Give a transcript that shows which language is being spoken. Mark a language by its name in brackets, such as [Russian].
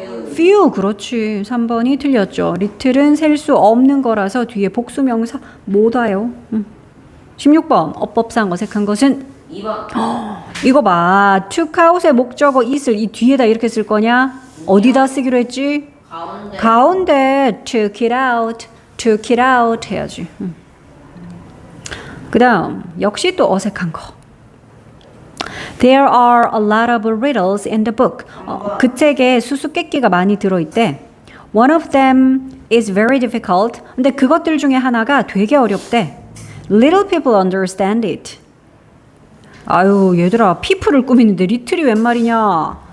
[Korean] few. 그렇지. 3번이 틀렸죠. little은 셀 수 없는 거라서 뒤에 복수명사 못 와요. 16번. 어법상 어색한 것은? 2번. 이거 봐. took out의 목적어 it을 이 뒤에다 이렇게 쓸 거냐? 어디다 쓰기로 했지? 가운데 [English] took it out [Korean] 해야지. 그 다음 역시 또 어색한 거. [English] There are a lot of riddles in the book. [Korean] 그 책에 수수께끼가 많이 들어있대. [English] One of them is very difficult. [Korean] 근데 그것들 중에 하나가 되게 어렵대. [English] Little people understand it. [Korean] 아유 얘들아 people을 꾸미는데 little이 웬 말이냐.